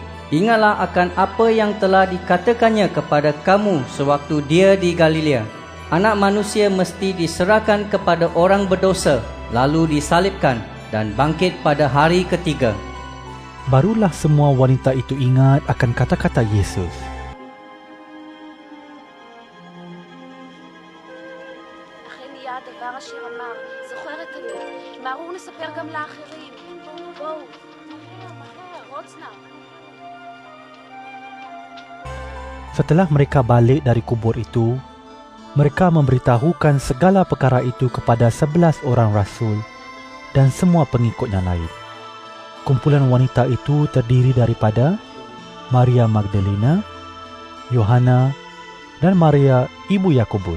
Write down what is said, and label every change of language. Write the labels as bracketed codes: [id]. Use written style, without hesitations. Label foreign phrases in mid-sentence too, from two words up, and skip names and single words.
[ms] Ingatlah akan apa yang telah dikatakannya kepada kamu sewaktu dia di Galilea. Anak manusia mesti diserahkan kepada orang berdosa, lalu disalibkan dan bangkit pada hari ketiga." Barulah semua wanita itu ingat akan kata-kata Yesus. [he] היה הדבר אשר אמר, זוכרת אני, מהרו נספר גם לאחרים. בואו, רוץ נא. [ms] Setelah mereka balik dari kubur itu, mereka memberitahukan segala perkara itu kepada 11 orang rasul dan semua pengikutnya lain. Kumpulan wanita itu terdiri daripada Maria Magdalena, Yohana, dan Maria ibu Yakobus.